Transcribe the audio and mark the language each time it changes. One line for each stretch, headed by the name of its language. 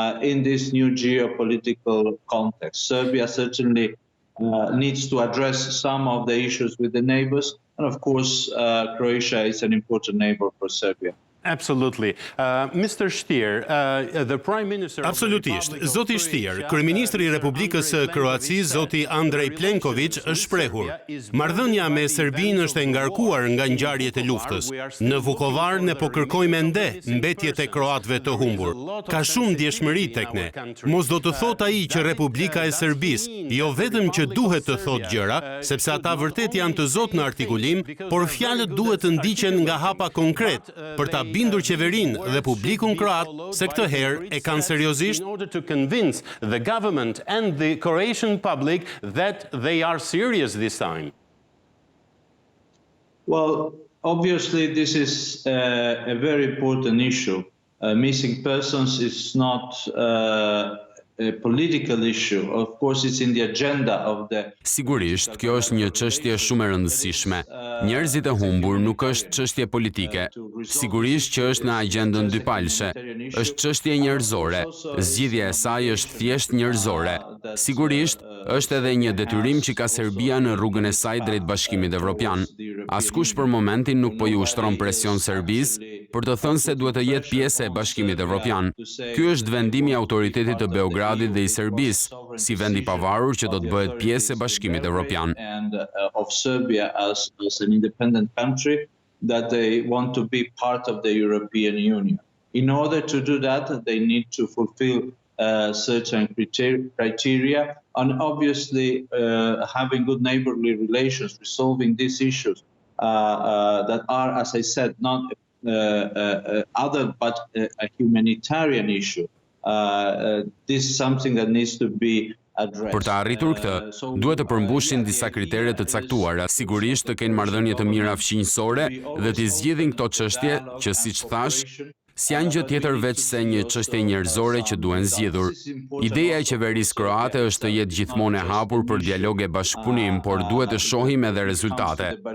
English: In this new geopolitical context, Serbia certainly needs to address some of the issues with the neighbors, and of course, Croatia is an important neighbor for Serbia. Absolutely. Mr. Stier, the Prime Minister...
Albanian: Absolutisht. Zoti Stier, kryeministri i Republikës së Kroacisë, zoti Andrej Plenković, është shprehur: marrëdhënia me Serbinë është e ngarkuar nga ngjarjet e luftës. Në Vukovar ne po kërkojmë ende mbetjet e kroatëve të humbur. Ka shumë ndjeshmëri tek ne. Mos do të thot ai që Republika e Serbisë jo vetëm që duhet të thot gjëra, sepse ata vërtet janë të zotë në artikulim, por fjalët duhet të ndiqen nga hapa konkret për ta bindur qeverinë dhe publikun kroat se këtë herë e kanë seriozisht.
English: In order to convince the government and the Croatian public that they are serious this time. Well, obviously this is a very important issue. Missing persons is not a political issue. Of course, it's in the agenda of the...
Albanian: Sigurisht, kjo është një çështje shumë e rëndësishme. Njerëzit e humbur nuk është çështje politike. Sigurisht që është në agjendën dypalshe. Është çështje njerëzore. Zgjidhja e saj është thjesht njerëzore. Sigurisht, është edhe një detyrim që ka Serbia në rrugën e saj drejt Bashkimit Evropian. Askush për momentin nuk po i ushtron presion Serbisë për të thënë se duhet të jetë pjesë e Bashkimit Evropian. Ky është vendimi i autoritetit të Beogradit dhe i Serbisë, si vend i pavarur që do të bëhet pjesë e Bashkimit Evropian.
English: And of Serbia as an independent country that they want to be part of the European Union. In order to do that, they need to fulfill certain criteria, and obviously having good neighborly relations, resolving these issues that are, as I said, not other but a humanitarian issue. This is something that needs to be
Albanian: Për të arritur këtë, duhet të përmbushin disa kritere të caktuara, sigurisht të kenë marrëdhënie të mira fqinjësore dhe të zgjidhin këto çështje që, siç thash, s'janë gjë tjetër veç se një çështje njerëzore që duhen zgjidhur. Ideja e qeverisë kroate është të jetë gjithmonë e hapur për dialog e bashkëpunim, por duhet të shohim edhe rezultate.